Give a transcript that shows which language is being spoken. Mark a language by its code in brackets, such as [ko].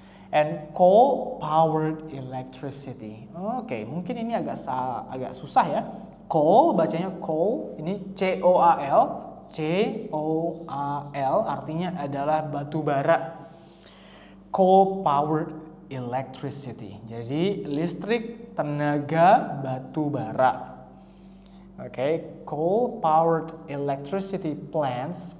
[en] And coal powered electricity. [id] Oke, mungkin ini agak susah ya. Coal bacanya coal, ini C-O-A-L. C-O-A-L artinya adalah batu bara. [en] Coal powered electricity. [id] Jadi listrik tenaga batu bara. [en] Oke, coal powered electricity plants.